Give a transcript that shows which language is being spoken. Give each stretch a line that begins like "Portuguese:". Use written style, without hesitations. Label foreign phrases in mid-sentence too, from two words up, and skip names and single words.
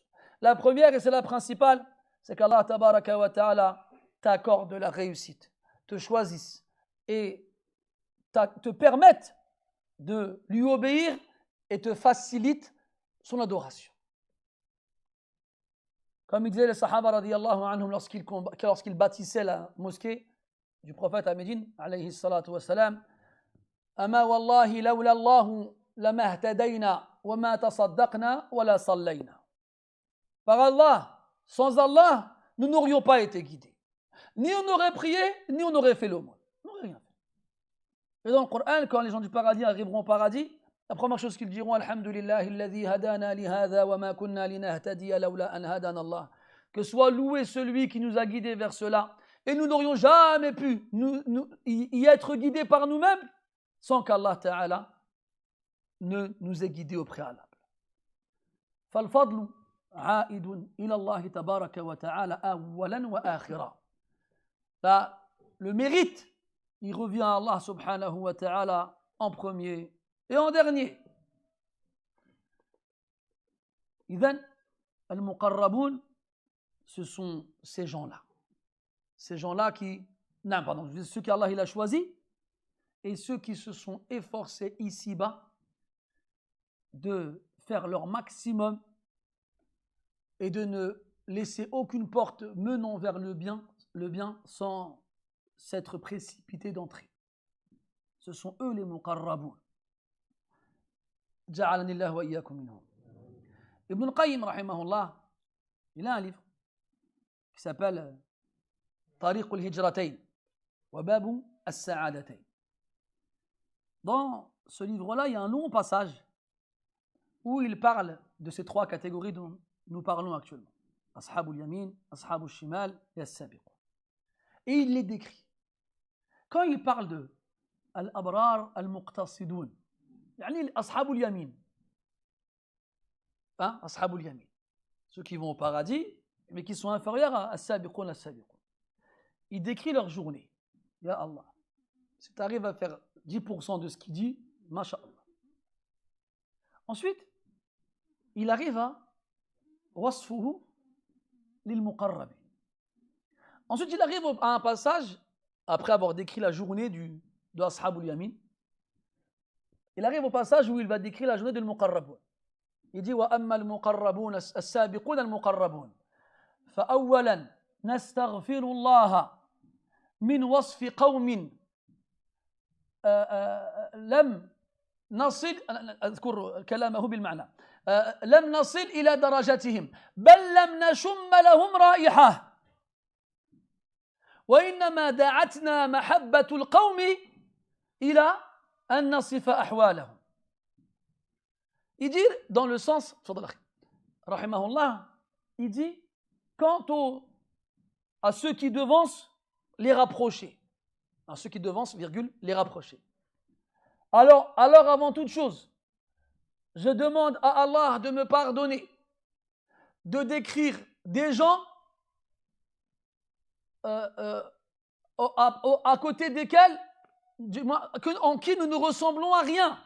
French: La première, et c'est la principale, c'est qu'Allah
Arabic: تبارك وتعالى
French: t'accorde la réussite, te choisisse et te permette de lui obéir et te facilite son adoration. Comme il disait les Sahaba
Arabic: رضي الله عنهم
French: lorsqu'ils bâtissaient la mosquée du prophète à Médine,
Arabic: عليه الصلاة والسلام, أما والله لولا الله ما اهتدينا وما تصدقنا ولا صلينا.
French: Par Allah, sans Allah, nous n'aurions pas été guidés. Ni on aurait prié, ni on aurait fait l'aumône. On n'aurait rien fait. Et dans le Coran, quand les gens du paradis arriveront au paradis, la première chose qu'ils diront,
Arabic: الحمد لله الذي هدانا لهذا وما كنا لنهتدي لولا أن هدانا الله.
French: Que soit loué celui qui nous a guidés vers cela. Et nous n'aurions jamais pu y être guidés par nous-mêmes sans qu'Allah Ta'ala ne nous ait guidés au préalable.
Arabic: فالفضل عائد إلى الله تبارك وتعالى أولا وآخرا.
French: Le mérite, il revient à Allah
Arabic: سبحانه وتعالى
French: en premier et en dernier.
Arabic: إذن المقربون,
French: ce sont ces gens-là. Ces gens-là ceux qu'Allah il a choisis et ceux qui se sont efforcés ici-bas de faire leur maximum et de ne laisser aucune porte menant vers le bien sans s'être précipité d'entrée. Ce sont eux les muqarraboun.
Arabic: جعلني الله وإياكم منهم.
French: Ibn al-Qayyim, rahimahullah, il a un livre qui s'appelle Tariq al-Hijratayn wa Babu as-Sa'adatayn. Dans ce livre-là, il y a un long passage où il parle de ces trois catégories dont nous parlons actuellement. Ashab al-Yamin, Ashab al-Shimal et As-Sabiq. Et il les décrit. Quand il parle de
Arabic: الأبرار المقتصدون يعني أصحاب اليمين أصحاب اليمين,
French: ceux qui vont au paradis, mais qui sont inférieurs à
Arabic: السابقون السابقون.
French: Il décrit leur journée.
Arabic: يا الله.
French: Si tu arrives à faire 10% de ce qu'il dit, masha'Allah. Ensuite, il arrive à
Arabic: وصفه للمقربين.
French: Ensuite, il arrive à un passage, après avoir décrit la journée de Ashabul Yamin, il arrive au passage où il va décrire la journée de al-muqarrabun. Il dit
Arabic: وأما المقربون السابقون المقربون فأولا نستغفر الله من وصف قوم لم نصل أذكر كلامه بالمعنى لم نصل إلى درجتهم بل لم نشم لهم رائحة وإنما دعتنا محبة القوم إلى أن نصف أحوالهم.
French: Il dit dans le sens, rahimahullah, il dit quant à ceux qui devancent les rapprocher, à ceux qui devancent, virgule, les rapprocher. Alors avant toute chose, je demande à Allah de me pardonner, de décrire des gens à côté desquels, en qui nous ne ressemblons à rien.